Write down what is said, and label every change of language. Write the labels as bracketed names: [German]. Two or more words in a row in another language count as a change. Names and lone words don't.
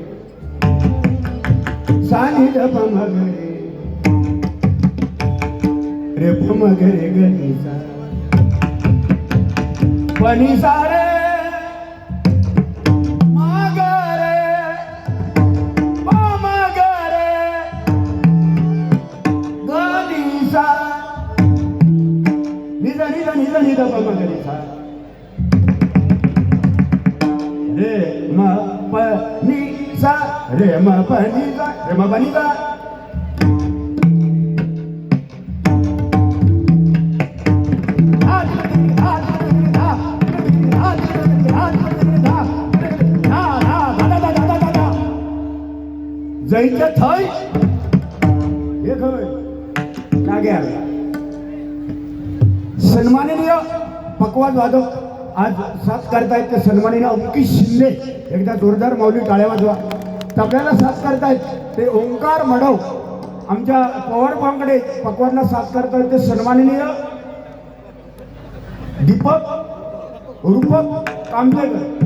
[Marathi] सानिल मगरे रे मगरे गणिसा पनिसा रे मगरे मगरे गणिसा निज निज निज निज मगरिसा रे म प नि सा रे म प नि सा रे म प नि सा जैच्या थय हे खय लागे सन्माननीय पकवाज वादक आज साथ करतायत ते सन्माननीय अंकित शिंदे. एकदा जोरदार माऊली टाळ्या वाजवा. तबल्याला साथ करतायत ते ओंकार मडव. आमच्या पवार पांकडे पकवाजला साथ करतायत ते सन्माननीय दीपक रूपक कामतेकर.